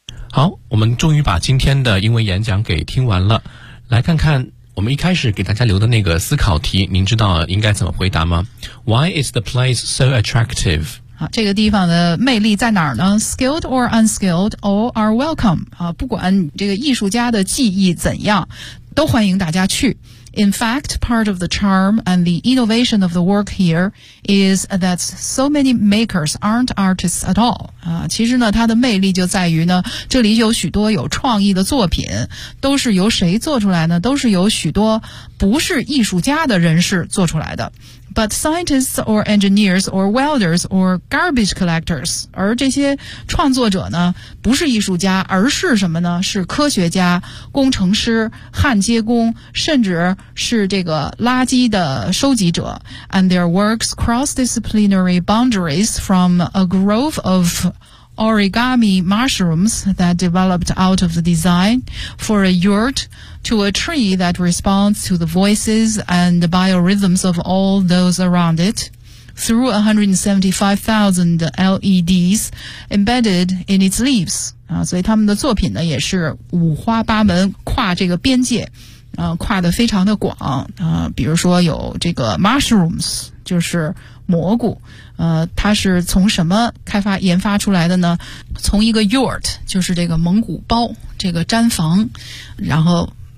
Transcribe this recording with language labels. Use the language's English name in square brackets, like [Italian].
[Chinese] 好，我们终于把今天的英文演讲给听完了，来看看我们一开始给大家留的那个思考题，您知道应该怎么回答吗？ [English] Why is the place so attractive? [Chinese] 这个地方的魅力在哪儿呢？ [English] Skilled or unskilled, all are welcome. [Chinese] 不管这个艺术家的技艺怎样，都欢迎大家去。 [English] In fact, part of the charm and the innovation of the work here is that so many makers aren't artists at all. [Chinese] 其实呢，它的魅力就在于呢，这里有许多有创意的作品，都是由谁做出来呢？都是由许多不是艺术家的人士做出来的。 [English] But scientists or engineers or welders or garbage collectors, [Chinese] 而这些创作者呢，不是艺术家，而是什么呢？是科学家、工程师、焊接工，甚至是这个垃圾的收集者。 [English] And their works cross disciplinary boundaries from a grove of origami mushrooms that developed out of the design for a yurt. To a tree that responds to the voices and the biorhythms of all those around it, through 175,000 LEDs embedded in its leaves. [Chinese] 所以他们的作品呢也是五花八门，跨这个边界，跨得非常的广。比如说有这个 mushrooms， 就是蘑菇。它是从什么开发研发出来的呢？从一个 yurt， 就是这个蒙古包，这个毡房，然后。